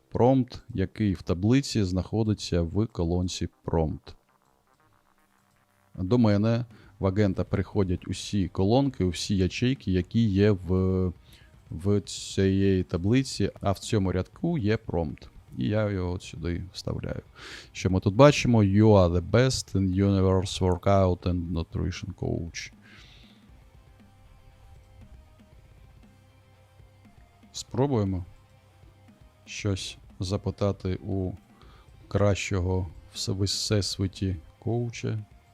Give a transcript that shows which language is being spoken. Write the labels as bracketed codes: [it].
[uk] Prompt, який в таблиці знаходиться в колонці prompt. До мене в агента приходять усі колонки, усі ячейки, які є в цієї таблиці, а в цьому рядку є prompt. І я його от сюди вставляю. Що ми тут бачимо? [en] You are the best in universe workout and nutrition coach. [uk] Спробуємо щось запитати у кращого в всесвіті коуча.